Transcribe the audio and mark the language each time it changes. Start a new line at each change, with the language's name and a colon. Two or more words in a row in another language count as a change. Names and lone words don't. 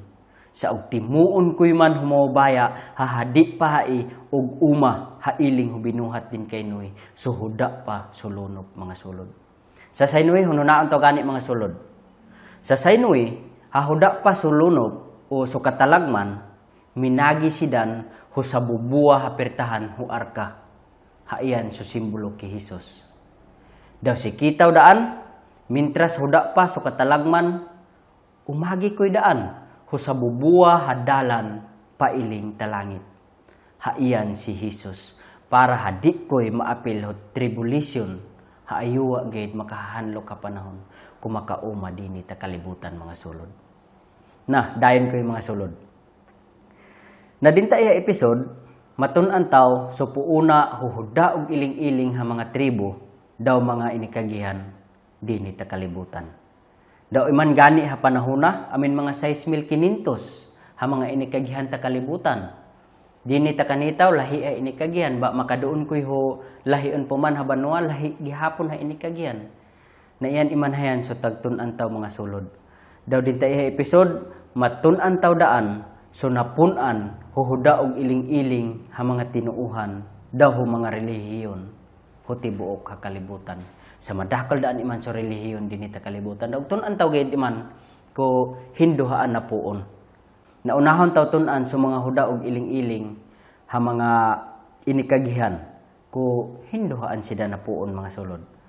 Binukid: Sa og timuon ko'y man humawabaya, hadi pa og uma hailing hubinuhat din kay Noe, so huda pa sulunop mga sulod. Sa Noe, hununaon to gani mga sulod. Sa Noe, hahuda pa sulunop o so katalagman, minagi sidan ho sa bubuwa hapirtahan hu arka. Haiyan so simbolo ki Jesus. Daw si kitaw daan, mintras huda pa so katalagman, umagi ko'y daan, ho sa bubuwa hadalan pailing talangit. Haiyan si Jesus, para hadi ko'y maapil ho tribulation, haayuwa gayud makahanlo ka panahon, kumakauma din ita kalibutan mga sulod. Na, dayon ko'y mga sulod. Na dinta iya episode, matun-an taw so puuna huhuda og iling-iling ha mga tribo, daw mga inikagihan din ita kalibutan. Daw iman gani ha panahona, amin mga 6,500 ha mga inikagihan ta kalibutan. Din ita kanitaw lahi ay inikagihan, ba makaduon ko'y ho lahion puman ha banwa, lahi gihapon ha inikagihan. Na iyan iman hayan so tagtun-an taw mga sulod. Daw din ta iha episode, matun-an taw daan, so napunan, huhuda og iling-iling ha mga tinuuhan, daw ho mga relihiyon, huti buok ha kalibutan. Sa madakal daan iman so relihiyon din ita kalibutan. Daw tunan taw gayud iman ko hinduhaan na puon. Naunahon taw tunan so mga huda og iling-iling ha mga inikagihan, ko hinduhaan sida na puon mga sulod.